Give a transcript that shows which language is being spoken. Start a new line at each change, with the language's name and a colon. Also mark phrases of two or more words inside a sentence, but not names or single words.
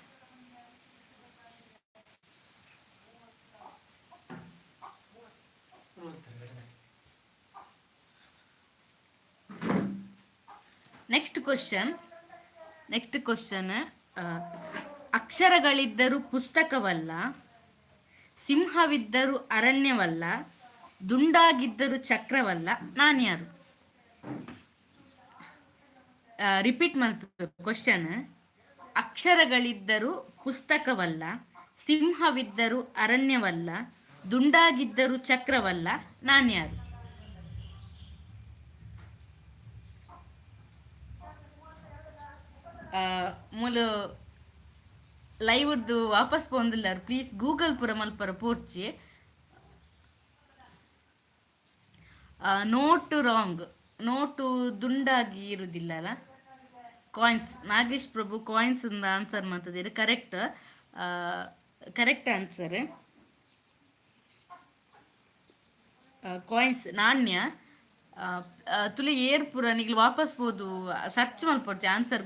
English: next question
Kannada: ಅಕ್ಷರಗಳಿದ್ದರೂ ಪುಸ್ತಕವಲ್ಲ, ಸಿಂಹವಿದ್ದರೂ ಅರಣ್ಯವಲ್ಲ, ದುಂಡಾಗಿದ್ದರೂ ಚಕ್ರವಲ್ಲ, ನಾನ್ಯಾರು? ರಿಪೀಟ್ ಮಾಡ್ಬೇಕು ಕ್ವಶನ್. ಅಕ್ಷರಗಳಿದ್ದರೂ ಪುಸ್ತಕವಲ್ಲ, ಸಿಂಹವಿದ್ದರೂ ಅರಣ್ಯವಲ್ಲ, ದುಂಡಾಗಿದ್ದರೂ ಚಕ್ರವಲ್ಲ, ನಾನ್ಯಾರು?
Tulu: ಮೂಲು ಲೈವ್ದು ವಾಪಸ್ ಪೋಂದಿಲ್ಲ,
English: please Google
Tulu: ಪುರ ಮಲ್ಪರ ಪೋರ್ಚಿ.
English: note wrong.
Kannada: ನೋಟು ದುಂಡಾಗಿ ಇರುವುದಿಲ್ಲ ಅಲ್ಲ. ಕಾಯಿನ್ಸ್. ನಾಗೇಶ್ ಪ್ರಭು ಕಾಯಿನ್ಸ್ ಇಂದ ಆನ್ಸರ್ ಮಾಡ್ತಿದ್ದೀರಿ.
English: correct answer. coins ನಾಣ್ಯ.
Tulu: ತುಲೆ ಏರ್ ಪುರ ನಿಗ್ಲು ವಾಪಸ್ ಬೋದು ಸರ್ಚ್ ಮಲ್ಪೊಡ್ಚಿ ಆನ್ಸರ್.